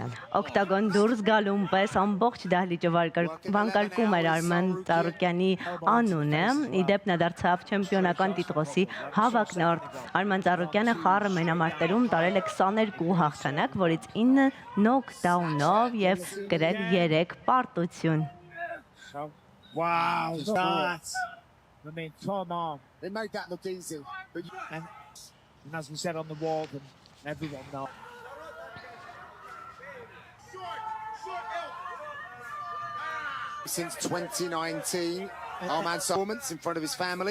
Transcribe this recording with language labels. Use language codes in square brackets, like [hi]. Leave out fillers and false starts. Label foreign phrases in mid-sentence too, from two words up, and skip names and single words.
[hy] Օկտագոն դուրս գալուն պես ամբողջ դահլիճը վանկարկում էր Արման Ծառուկյանի անունը, իդեպ նա դարձավ չեմպիոնական տիտղոսի հավակնորդ։ Արման Ծառուկյանը խառը մենամարտերում տարել է 22 հաղթանակ, որից 9 նոկդաունով եւ գրել 3 պարտություն։ [en] Wow, that's, I mean, come on. They made that look easy. And as we said on the wall, and everyone knows. Since 2019, Arman's performance in front of his family.